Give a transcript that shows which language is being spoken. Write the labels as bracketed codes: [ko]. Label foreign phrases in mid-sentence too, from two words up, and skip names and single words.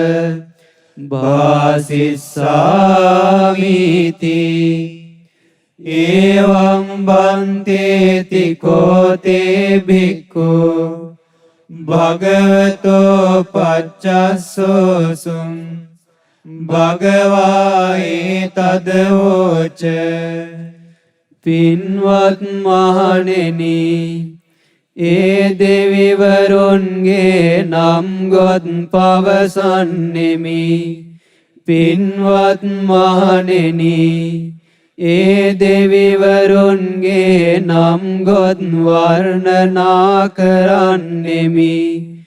[pi] භාසිස්සාමිති එවං බන්තේති කෝතේ භික්ඛු භගවතෝ පච්චස්සෝසුං භගවායේ තදවෝච. [si] පින්වත් මහණෙනි, ඒ දෙවිවරුන්ගේ නම් ගොත් පවසන්නෙමි. පින්වත් මහණෙනි, ඒ දෙවිවරුන්ගේ නම් ගොත් වර්ණනා කරන්නෙමි.